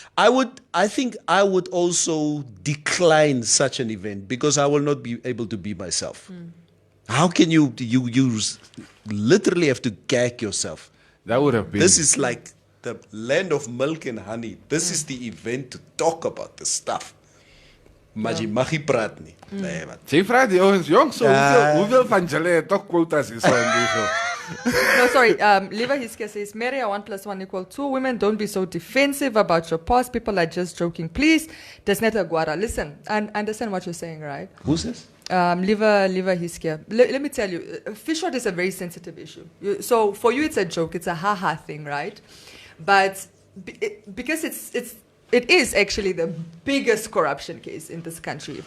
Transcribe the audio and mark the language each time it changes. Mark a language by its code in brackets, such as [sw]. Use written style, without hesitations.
[en] I think I would also decline such an event because I will not be able to be myself. How can you literally have to gag yourself? That would have been. This is like the land of milk and honey. This is the event to talk about the stuff. [af] Maar jy mag nie praat nie. Nee, wat. Jy vra die ouens, jong, so hoeveel van julle het toch quotas [en] is on [af] die [en] No, sorry. Liva Hiske says, Mary, 1 + 1 = 2. Women, don't be so defensive about your past. People are just joking. Please, Desneta Guara, listen, and understand what you're saying, right? Who's this? Liva Hiske. Let me tell you, fish rot is a very sensitive issue. So for you, it's a joke. It's a ha-ha thing, right? But because it is actually the biggest corruption case in this country.